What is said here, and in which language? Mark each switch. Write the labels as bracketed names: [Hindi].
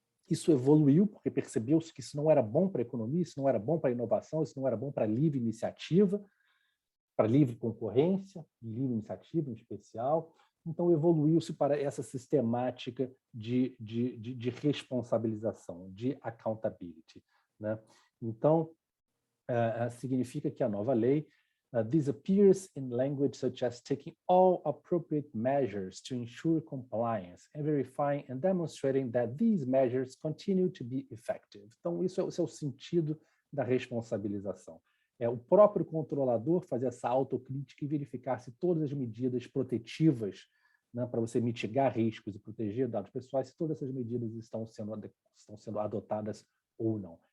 [Portuguese] Isso evoluiu, porque percebeu-se que isso não era bom para a economia, isso não era bom para a inovação, isso não era bom para a livre iniciativa, para a livre concorrência, livre iniciativa em especial. Então, evoluiu-se para essa sistemática de responsabilização, de accountability, né? Então, significa que a nova lei [English] this appears in language such as taking all appropriate measures to ensure compliance and verifying and demonstrating that these measures continue to be effective. [Portuguese] Então, esse é o sentido da responsabilização. O próprio controlador fazer essa autocrítica e verificar se todas as medidas protetivas, né, para você mitigar riscos e proteger dados pessoais, se todas essas medidas estão sendo adotadas ou não.